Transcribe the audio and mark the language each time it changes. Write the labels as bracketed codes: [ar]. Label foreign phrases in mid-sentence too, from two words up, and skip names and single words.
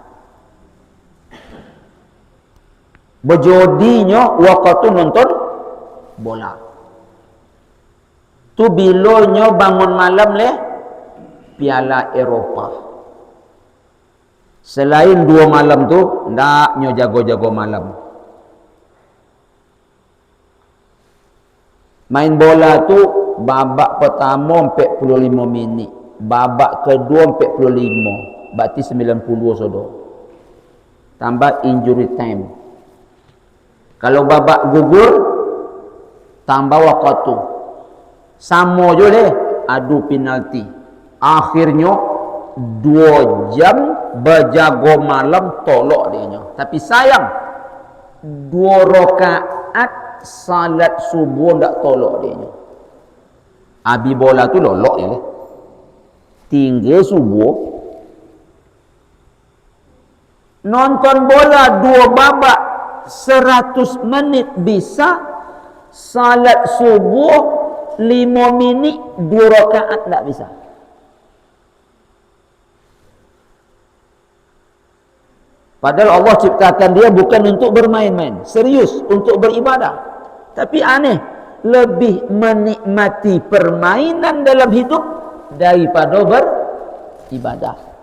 [min] Berjodinya waktu nonton bola. Tu bilonyo bangun malam leh Piala Eropah. Selain 2 malam tu, ndak nyo jago-jago malam. [ms] Main bola tu babak pertama 45 minit, babak kedua 45, berarti 90 sudah. Tambah [en] injury time. [ms] Kalau babak gugur tambah waktu. Sama je leh, adu penalti. Akhirnya 2 jam berjago malam tolak dia. Tapi sayang 2 rakaat salat subuh ndak tolak dia. [min] Abi bola tu lolok je. Tinggal subuh. [id] Nonton bola 2 babak 100 menit bisa. [ms] Salat subuh 5 minit 2 rakaat tak bisa. [id] Padahal Allah ciptakan dia bukan untuk bermain-main, serius untuk beribadah. Tapi aneh, lebih menikmati permainan dalam hidup daripada beribadah.